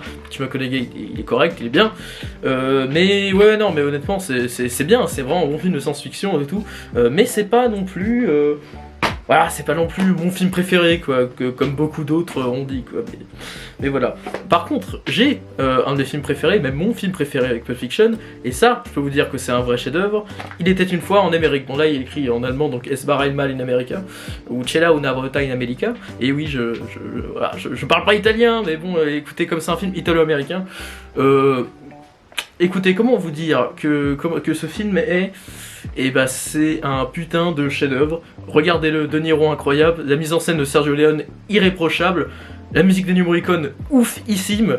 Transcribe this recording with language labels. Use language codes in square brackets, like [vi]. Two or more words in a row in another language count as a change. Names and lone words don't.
[fr] Petit McConaughey, il est correct, il est bien. Mais ouais, non, mais honnêtement, c'est bien, c'est vraiment un bon film de science-fiction et tout, mais c'est pas non plus. Voilà, c'est pas non plus mon film préféré, quoi, comme beaucoup d'autres ont dit, quoi. Mais voilà. Par contre, j'ai un des films préférés, même mon film préféré avec Pulp Fiction, et ça, je peux vous dire que c'est un vrai chef-d'œuvre. Il était une fois en Amérique. Bon, là, il est écrit en allemand, donc [de] Es war einmal in America, [fr] ou [it] C'era una volta in America. [fr] Et oui, voilà, je parle pas italien, mais bon, écoutez, comme c'est un film italo-américain, écoutez, comment vous dire que ce film est... Et bah c'est un putain de chef-d'œuvre. Regardez-le, De Niro incroyable, la mise en scène de Sergio Leone irréprochable, la musique d'Ennio Morricone oufissime.